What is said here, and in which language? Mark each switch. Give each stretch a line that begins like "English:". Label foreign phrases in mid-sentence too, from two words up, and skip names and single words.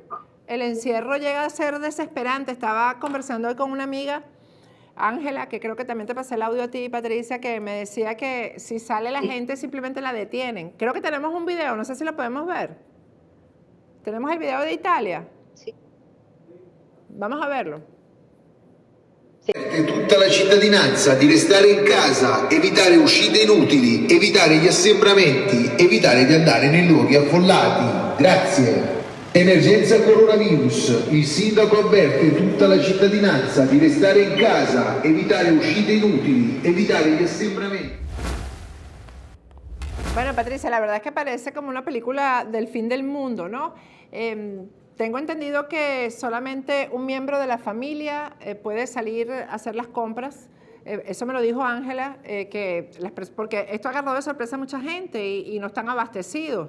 Spanish: El encierro llega a ser desesperante. Estaba conversando hoy con una amiga, Ángela, que creo que también te pasé el audio a ti, Patricia, que me decía que si sale la gente simplemente la detienen. Creo que tenemos un video, no sé si lo podemos ver. ¿Tenemos el video de Italia? Sí. Vamos a verlo.
Italian: Tutta la cittadinanza di restare in casa, evitare uscite inutili, evitare gli assembramenti, evitare di andare nei luoghi affollati. Grazie. Emergenza coronavirus. Il sindaco avverte tutta la cittadinanza di restare in casa, evitare uscite inutili, evitare gli assembramenti.
Spanish: Bueno, Patricia, la verdad es que parece como una película del fin del mundo, ¿no? Tengo entendido que solamente un miembro de la familia puede salir a hacer las compras. Eso me lo dijo Ángela, porque esto agarró de sorpresa a mucha gente y no están abastecidos.